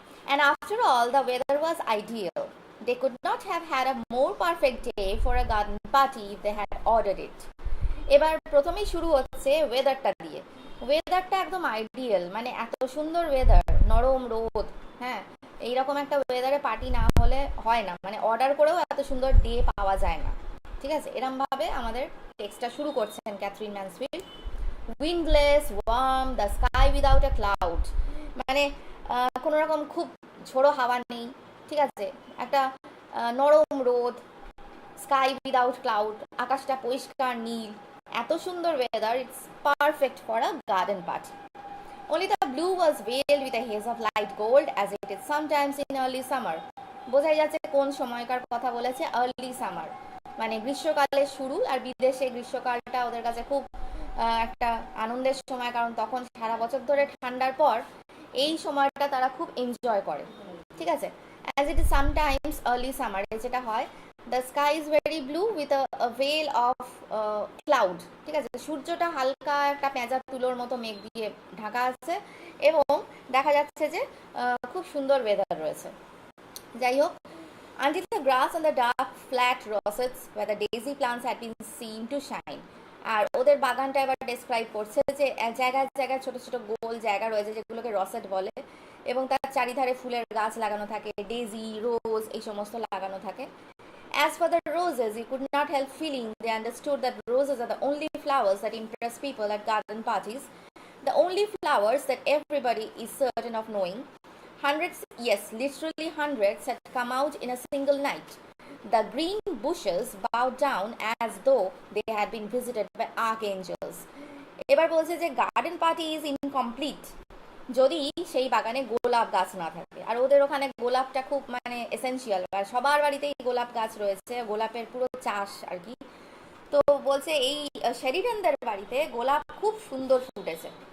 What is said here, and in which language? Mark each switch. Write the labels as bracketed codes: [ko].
[en] And after all, the weather was ideal. They could not have had a more perfect day for a garden party if they had ordered it. [bn] এবার প্রথমেই শুরু হচ্ছে ওয়েদারটা দিয়ে। ওয়েদারটা একদম ideal, মানে এত সুন্দর ওয়েদার, নরম রোদ, হ্যাঁ, এইরকম একটা ওয়েদারে পার্টি না হলে হয় না, মানে অর্ডার করেও এত সুন্দর ডে পাওয়া যায় না। ঠিক আছে, এরমভাবে আমাদের টেক্সটটা শুরু করছেন Catherine Mansfield. [en] windless, warm, the sky without a cloud, [bn] মানে কোনো রকম খুব ঝোড়ো হাওয়া নেই। ঠিক আছে, একটা নরম রোদ, স্কাই উইদাউট ক্লাউড, আকাশটা পরিষ্কার নীল, এত সুন্দর weather, [en] It's perfect for a garden party. Only the blue was veiled with a haze of light gold as it is sometimes in early summer. [bn] বোঝাই যাচ্ছে কোন সময়কার কথা বলেছে, আর্লি সামার, মানে গ্রীষ্মকালের শুরু। আর বিদেশে গ্রীষ্মকালটা ওদের কাছে খুব একটা আনন্দের সময়, কারণ তখন সারা বছর ধরে ঠান্ডার পর এই সময়টা তারা খুব এনজয় করে। ঠিক আছে, [en] as it is sometimes early summer, [bn] যেটা হয় [en] The sky is very blue with a veil of cloud. [bn] ঠিক আছে, সূর্যটা হালকা একটা পেঁজা তুলোর মতো মেঘ দিয়ে ঢাকা আছে এবং দেখা যাচ্ছে যে খুব সুন্দর ওয়েদার রয়েছে। যাই হোক, [en] until the grass and the dark flat rosettes where the daisy plants had been seen to shine. [bn] আর ওদের বাগানটা এবার ডেসক্রাইব করছে যে জায়গায় জায়গায় ছোট ছোট গোল জায়গা রয়েছে যেগুলোকে রসেট বলে, এবং তার চারিধারে ফুলের গাছ লাগানো থাকে, ডেজি, রোজ, এই সমস্ত লাগানো থাকে। [en] As for the roses, you could not help feeling they understood that roses are the only flowers that impress people at garden parties, the only flowers that everybody is certain of knowing. Hundreds, yes, literally hundreds, had come out in a single night. The green bushes bowed down as though they had been visited by archangels. [bn] এবার বলছে যে [en] garden party is incomplete [bn] যদি সেই বাগানে গোলাপ গাছ না থাকে। আর ওদের ওখানে গোলাপটা খুব মানে এসেনশিয়াল, আর সবার বাড়িতেই গোলাপ গাছ রয়েছে, গোলাপের পুরো চাষ আর কি। তো বলছে এই শেরিডানদের বাড়িতে গোলাপ খুব সুন্দর ফুটেছে।